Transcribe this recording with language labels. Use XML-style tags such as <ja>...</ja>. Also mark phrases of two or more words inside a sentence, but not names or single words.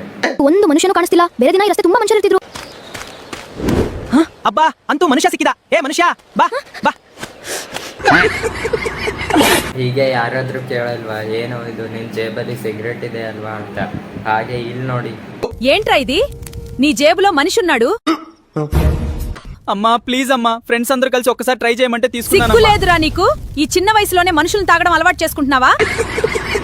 <kn>ಒಂದು ಮನುಷ್ಯನು ಕಾಣಿಸ್ತಿಲ್ಲ. ಬೇರೆ ದಿನ ಈ ರಸ್ತೆ ತುಂಬಾ ಮನುಷ್ಯರು ಇರ್ತಿದ್ರು. ಅಬ್ಬಾ, ಅಂತೂ ಮನುಷ್ಯ ಸಿಕ್ಕಿದ. ಏ ಮನುಷ್ಯ, ಬಾ ಬಾ. ಹೀಗೆ ಯಾರಾದ್ರೂ ಕೇಳಲ್ವಾ, ಏನೋ ಇದು ನಿನ್ ಜೇಬಲ್ಲಿ ಸಿಗರೇಟ್ ಇದೆ ಅಲ್ವಾ ಅಂತ. ಹಾಗೆ ಇಲ್ಲಿ ನೋಡಿ.</kn> <te>ఏంట్రా ఇది నీ జేబులో మనిషి ఉన్నాడు? అమ్మా ప్లీజ్ అమ్మా, ఫ్రెండ్స్ అందరూ కలిసి ఒక్కసారి ట్రై చేయమంటే తీసుకున్నాను. సిగ్గు లేదురా నీకు? ఈ చిన్న వయసులోనే మనుషులను తాగడం అలవాటు చేసుకుంటున్నావా?</te>